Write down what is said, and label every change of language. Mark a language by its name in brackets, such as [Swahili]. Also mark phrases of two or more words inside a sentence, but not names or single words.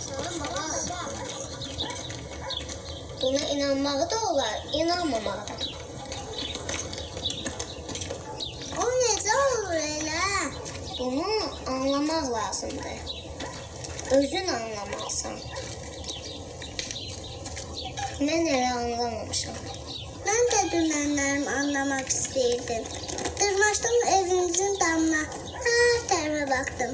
[Azerbaijani] Buna inanmağı da olar, inanmamağı da. O necə olur elə? Bunu anlamaq lazımdır. Özün anlamalısan. Mən elə anlamamışam. [Turkish] Nə Ben de dünenlerimi anlamak istedim. Dırmaştım evimizin damına. Her tarafa baktım.